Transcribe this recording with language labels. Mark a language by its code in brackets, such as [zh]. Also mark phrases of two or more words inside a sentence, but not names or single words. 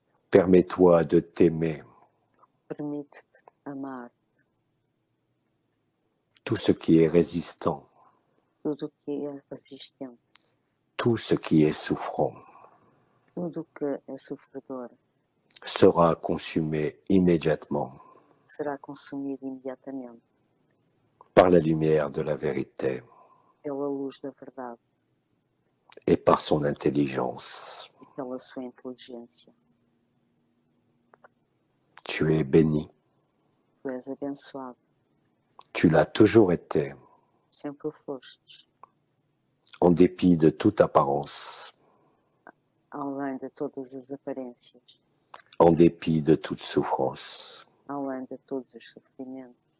[fr] Permets-toi de t'aimer. [pt] Permite-te amar [fr] Tout ce qui est résistant, [pt] tudo o que é resistente, [fr] tout ce qui est souffrant, [pt] tudo o que é sofredor, [fr] sera consumé immédiatement [pt] será consumido imediatamente [fr] par la lumière de la vérité [pt] pela luz da verdade [fr] et par son intelligence. [pt] e pela sua inteligência. [fr] Tu es béni, [pt] Tu és abençoado, [fr] tu l'as toujours été, [pt] sempre o fostes, [fr] en dépit de toute apparence, [pt] além de todas as aparências, [fr] en dépit de toute souffrance. [pt] além de todos os sofrimentos.